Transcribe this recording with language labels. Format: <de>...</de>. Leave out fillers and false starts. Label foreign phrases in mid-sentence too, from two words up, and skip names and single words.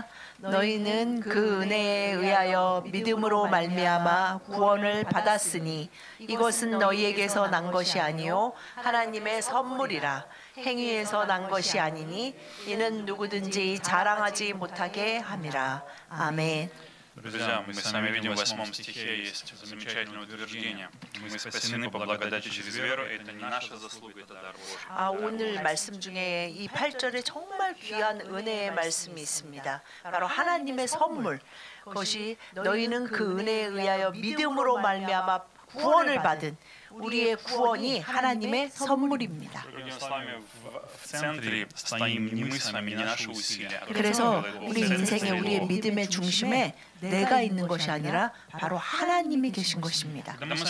<ko>너희는 그 은혜에 의하여 믿음으로 말미암아 구원을 받았으니 이것은 너희에게서 난 것이 아니요 하나님의 선물이라. 행위에서 난 것이 아니니 이는 누구든지 자랑하지 못하게 함이라. 아멘.</ko> <ru>Друзья, мы с вами видим в 8 стихе есть замечательное утверждение. Мы спасены по благодати через веру, и это не наша заслуга, это дар Божий.</ru> <ko>오늘 말씀 중에 이 8절에 정말 귀한 은혜의 말씀이 있습니다. 바로 하나님의 선물. 그것이 너희는 그 은혜에 의하여 믿음으로 말미암아 구원을 받은 우리의 구원이 하나님의 선물입니다. 그래서 우리 인생의 우리의 믿음의 중심에 내가 있는 것이 아니라 바로 하나님이 계신 것입니다.</ko>